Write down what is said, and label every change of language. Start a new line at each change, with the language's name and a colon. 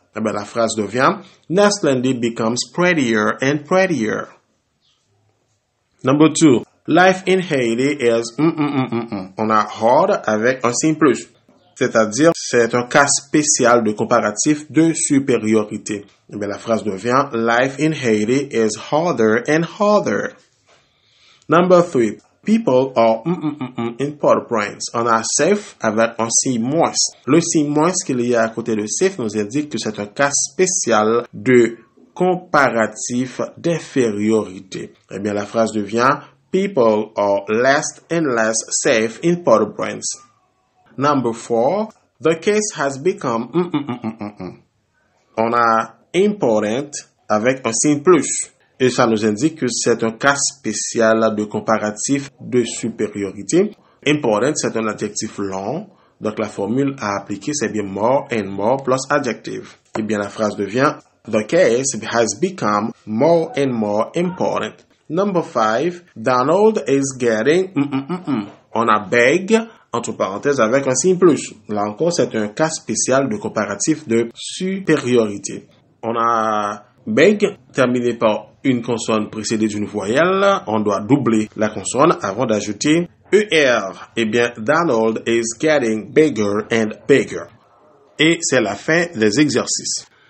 French: La phrase devient
English: Ned Land becomes prettier and prettier. Number 2, life in Haiti is
French: On a hard avec un signe plus. C'est-à-dire, c'est un cas spécial de comparatif de supériorité. La phrase devient
English: Life in Haiti is harder and harder. Number 3, people are in Port-au-Prince.
French: On a safe avec un signe moins. Le signe moins qu'il y a à côté de safe nous indique que c'est un cas spécial de comparatif d'infériorité. La phrase devient
English: people are less and less safe in Port-au-Prince. Number 4, the case has become
French: On a important avec un signe plus. Et ça nous indique que c'est un cas spécial de comparatif de supériorité. Important, c'est un adjectif long. Donc la formule à appliquer, c'est bien
English: more and more plus adjective.
French: La phrase devient
English: the case has become more and more important. Number 5, Donald is getting
French: On a beg entre parenthèses avec un signe plus. Là encore, c'est un cas spécial de comparatif de supériorité. On a beg terminé par une consonne précédée d'une voyelle. On doit doubler la consonne avant d'ajouter ER.
English: Donald is getting bigger and bigger.
French: Et c'est la fin des exercices.